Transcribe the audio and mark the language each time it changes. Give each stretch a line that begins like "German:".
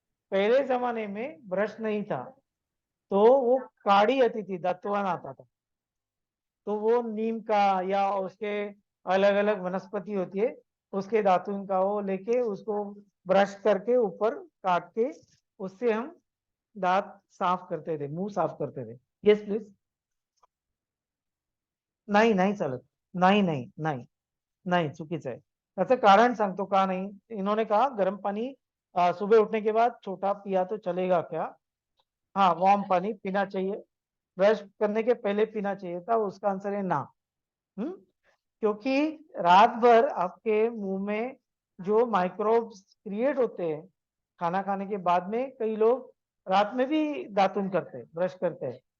Hindi: पहले जमाने में ब्रश नहीं था, तो वो काढ़ी आती थी, दत्तवन आता था, तो वो नीम का या उसके अलग अलग वनस्पति होती है, उसके दातुन का वो लेके उसको ब्रश करके ऊपर काट के उससे हम दांत साफ करते थे, मुंह साफ करते थे.
English: Yes please.
Marathi: नाही नाही चालत, नाही नाही नाही नाही, चुकीचं आहे. त्याचं कारण सांगतो का नाही.
Hindi: इन्होंने कहा गर्म पानी सुबह उठने के बाद छोटा पिया तो चलेगा क्या. हाँ, वार्म पानी पीना चाहिए, ब्रश करने के पहले पीना चाहिए था. उसका आंसर है ना. क्योंकि रात भर आपके मुंह में जो माइक्रोब्स क्रिएट होते हैं, खाना खाने के बाद में कई लोग रात में भी दातुन करते हैं, ब्रश करते हैं.